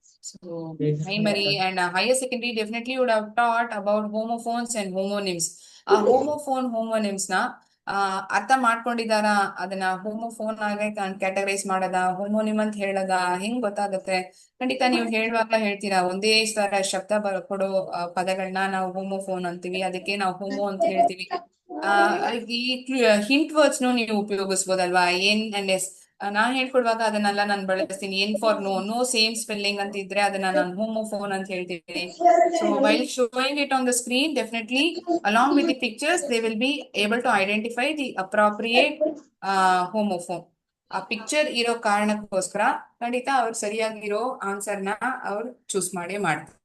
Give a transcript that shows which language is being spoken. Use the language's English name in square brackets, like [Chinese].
[English] So primary and higher secondary definitely would have taught about homophones and homonyms. [Kannada] ಆ homophone homonyms ನ ಅರ್ಥ ಮಾಡ್ಕೊಂಡಿದಾರ? ಅದನ್ನ homophone ಆಗಿ categorise ಮಾಡದ, ಹೋಮೋನಿಮ್ ಅಂತ ಹೇಳದ ಹೆಂಗ್ ಗೊತ್ತಾಗುತ್ತೆ? ಖಂಡಿತ ನೀವು ಹೇಳುವಾಗ ಹೇಳ್ತೀರಾ, ಒಂದೇ ತರ ಶಬ್ದ ಕೊಡೋ ಪದಗಳನ್ನ ನಾವು ಹೋಮೋಫೋನ್ ಅಂತೀವಿ, ಅದಕ್ಕೆ ನಾವು ಹೋಮೋ ಅಂತ ಹೇಳ್ತೀವಿ. ಈ ಹಿಂಟ್ ವರ್ಡ್ಸ್ ನೀವು ಉಪಯೋಗಿಸ್ಬೋದಲ್ವಾ? ಎನ್ ಅಂಡ್ ಎಸ್ ನಾನ್ ಹೇಳ್ಕೊಡುವಾಗ ಅದನ್ನೆಲ್ಲ ನಾನು ಬಳಸ್ತೀನಿ. [English] N for no same spelling [Kannada] ಅಂತ ಇದ್ರೆ ಅದನ್ನ ನಾನು ಹೋಮೋಫೋನ್ ಅಂತ ಹೇಳ್ತೀನಿ. [English] So while showing it on the screen, definitely along with the pictures, they will be able to identify the appropriate homophone. [Kannada] ಆ ಪಿಕ್ಚರ್ ಇರೋ ಕಾರಣಕ್ಕೋಸ್ಕರ ಖಂಡಿತ ಅವ್ರು ಸರಿಯಾಗಿರೋ ಆನ್ಸರ್ ನ ಅವ್ರು ಚೂಸ್ ಮಾಡ್ತಾರೆ.